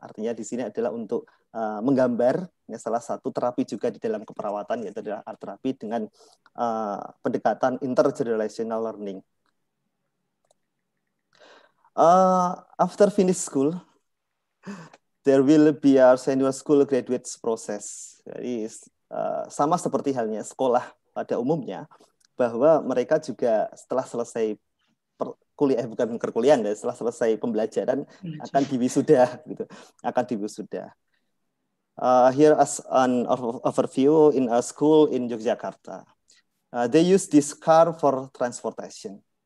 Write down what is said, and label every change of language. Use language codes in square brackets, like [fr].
[id] Artinya di sini adalah untuk menggambar. Ya, salah satu terapi juga di dalam keperawatan yaitu adalah art terapi dengan pendekatan intergenerational learning. [en] After finish school, there will be a senior school graduates process. [id] Jadi sama seperti halnya sekolah pada umumnya, bahwa mereka juga setelah selesai kuliah, bukan perkuliahan, setelah selesai pembelajaran akan diwisuda, gitu, akan diwisuda. [en] Here as an overview in a school in Yogyakarta. They use this car for transportation.